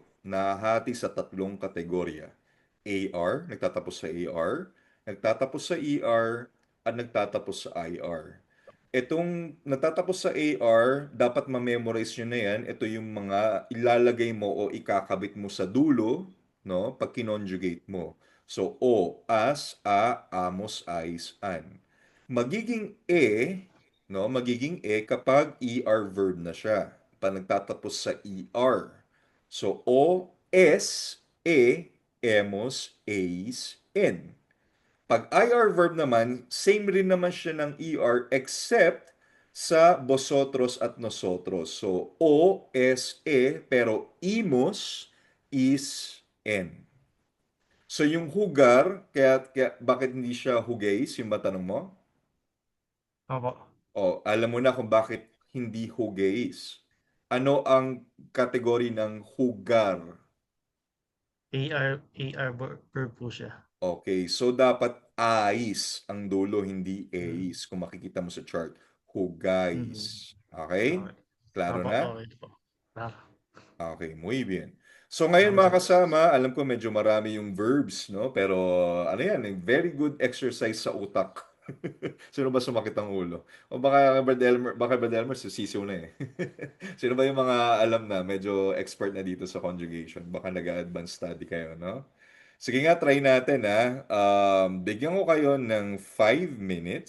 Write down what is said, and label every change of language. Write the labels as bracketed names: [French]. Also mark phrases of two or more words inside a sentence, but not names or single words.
[Filipino] Nahahati sa tatlong kategorya. AR, nagtatapos sa AR, nagtatapos sa ER, at nagtatapos sa IR. Itong natatapos sa AR, dapat ma-memorize nyo na yan. Ito yung mga ilalagay mo o ikakabit mo sa dulo, no? Pag kinonjugate mo. So, o, [Spanish] as, a, amos, ais, an. [Filipino] Magiging no? Magiging kapag ER verb na siya. Pag nagtatapos sa ER. So, [Spanish] o, es, emos, eis, en. [Filipino] Pag IR verb naman, same rin naman siya ng ER except sa vosotros at nosotros. So, O, S, pero imos is N. So, yung hugar, kaya bakit hindi siya hugays, yung matanong mo? Opo. Alam mo na kung bakit hindi hugays. Ano ang kategory ng hugar? AR verb po siya. Okay, so dapat ais ang dulo, hindi eis. Kung makikita mo sa chart, hugais. Okay? Okay. Klaro Opo, na? okay po. Tara. [Spanish] Okay, muy bien. [Filipino] So ngayon mga kasama, alam ko medyo marami yung verbs, no? Pero ano yan, [English] very good exercise [Filipino] sa utak. Sino ba sumakit ang ulo? O baka Brad Elmer, sisiw na eh. Sino ba yung mga alam na, medyo expert na dito sa conjugation? Baka nag-advance study kayo, no? Sige nga, try natin ha. Bigyan ko kayo ng 5 minutes.